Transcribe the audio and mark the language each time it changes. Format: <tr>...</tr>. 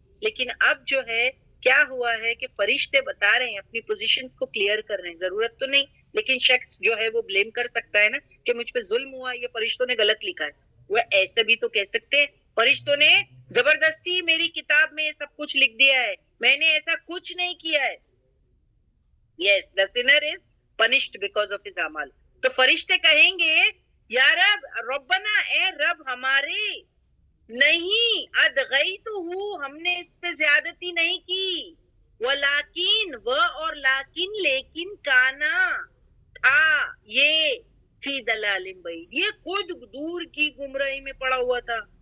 <ur>لیکن اب جو ہے کیا ہوا ہے کہ فرشتے بتا رہے ہیں, اپنی پوزیشنز کو کلیئر کر رہے ہیں. ضرورت تو نہیں, لیکن شخص جو ہے وہ بلیم کر سکتا ہے نا کہ مجھ پہ ظلم ہوا, یہ فرشتوں نے غلط لکھا ہے. وہ ایسے بھی تو کہہ سکتے ہیں فرشتوں نے زبردستی میری کتاب میں یہ سب کچھ لکھ دیا ہے, میں نے ایسا کچھ نہیں کیا ہے.</ur> <en>Yes, the sinner is punished because of his amal.</en> <ur>تو فرشتے کہیں گے یا رب, ربنا اے رب ہمارے, نہیں ادغیتہ ہم نے اس پہ زیادتی نہیں کی, ولیکن و اور لیکن لیکن کانا تھا یہ</ur> <ar>فی دلال بعید,</ar> <ur>یہ خود دور کی گمراہی میں پڑا ہوا تھا.</ur>